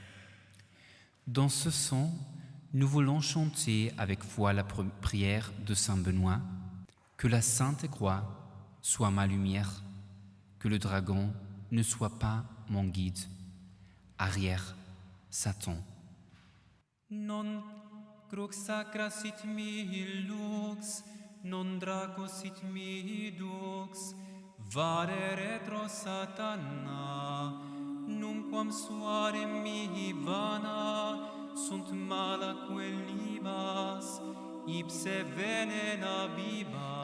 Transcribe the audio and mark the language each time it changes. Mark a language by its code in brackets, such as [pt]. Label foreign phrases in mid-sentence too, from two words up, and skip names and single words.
[fr] Dans ce sens, nous voulons chanter avec foi la prière de Saint Benoît, que la Sainte Croix soit ma lumière, que le dragon ne soit pas mon guide. Arrière, Satan. [la] Non crux sacra sit mihi lux, non draco sit mihi dux, vare retro satana, nunquam suare mihi vana, sunt malaque libas, ipse venena bibas.